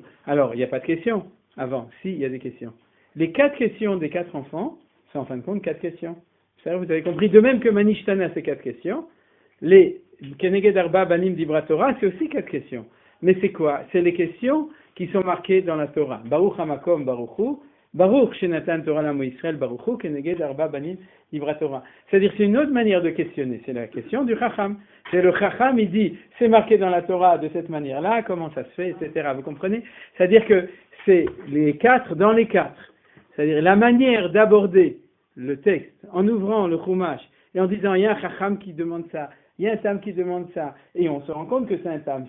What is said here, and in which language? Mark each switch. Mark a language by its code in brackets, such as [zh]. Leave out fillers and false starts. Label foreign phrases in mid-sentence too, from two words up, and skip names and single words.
[fr] Alors, il n'y a pas de questions avant. Si, il y a des questions. Les 4 questions des 4 enfants, c'est en fin de compte 4 questions. C'est-à-dire, vous avez compris, de même que Manishtana, c'est 4 questions, les [he] כנגד ארבעה בנים דיברה תורה, [fr] c'est aussi 4 questions. Mais c'est quoi? C'est les questions qui sont marquées dans la Torah. [he] ברוך המקום ברוך הוא, ברוך שנתן תורה לעמו ישראל ברוך הוא, כנגד ארבעה בנים דיברה תורה. [fr] C'est-à-dire, c'est une autre manière de questionner. C'est la question du Chacham. C'est le Chacham, il dit, c'est marqué dans la Torah de cette manière-là, comment ça se fait, etc. Vous comprenez? C'est-à-dire que c'est les 4 dans les 4. C'est-à-dire la manière d'aborder le texte en ouvrant le Chumash et en disant, il y a un Chacham qui demande ça, il y a un Tam qui demande ça, et on se rend compte que c'est un Tam.